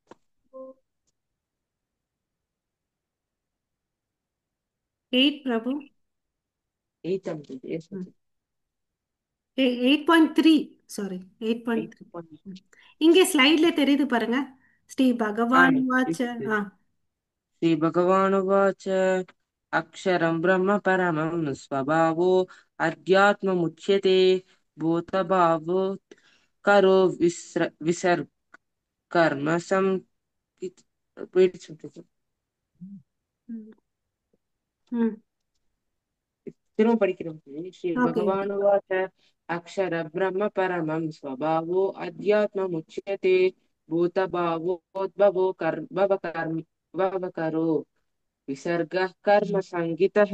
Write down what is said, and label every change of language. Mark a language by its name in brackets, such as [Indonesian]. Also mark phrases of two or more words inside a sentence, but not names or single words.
[Tamil] 8 பிரபு. 8 மாதாஜி. Yes, மாதாஜி. 8.3. சாரி, 8.3. 8 இங்கே ஸ்லைட்ல தெரியுது பாருங்க. ஸ்ரீ ஆ [Sanskrit] भगवान् उवाच. [Tamil] இது ஆ. [Sanskrit] श्रीभगवानुवाच अक्षरं ब्रह्म परमं स्वभावो अध्यात्ममुच्यते भूतभावोत् करो विसर्ग कर्म wait, ம். ம். [Tamil] திரும்ப படிக்கிறோம். ஸ்ரீ [English] OK OK. [Sanskrit] भगवानुवाच अक्षर ब्रह्म परमं स्वभावो अध्यात्ममुच्यते भूतभावोद्भवो कर्म करो विसर्ग कर्म संज्ञितः.